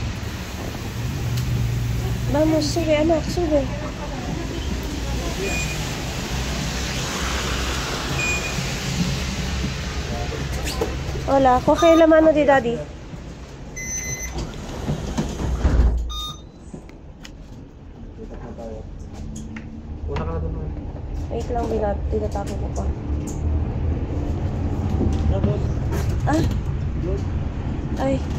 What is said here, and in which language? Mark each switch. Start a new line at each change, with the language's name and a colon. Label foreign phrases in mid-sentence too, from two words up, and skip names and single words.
Spanish: Vamos, sube, anak, sube. Hola, coge la mano de daddy.
Filipino: Wait lang, tinatake ko pa. Ah? Ay.